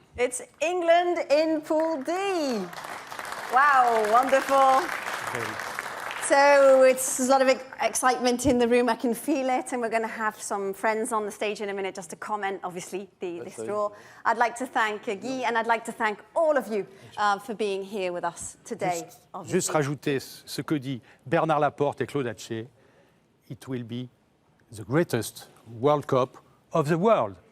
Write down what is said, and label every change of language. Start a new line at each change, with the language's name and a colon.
English: it's England in Pool D. Wow, wonderful. So it's a lot of excitement in the room. I can feel it, and we're going to have some friends on the stage in a minute just to comment, obviously, this draw. I'd like to thank Guy, and I'd like to thank all of you for being here with us today.
French: Juste rajouter ce que dit Bernard Laporte et Claude Haché.
English: It will be the greatest World Cup of the world.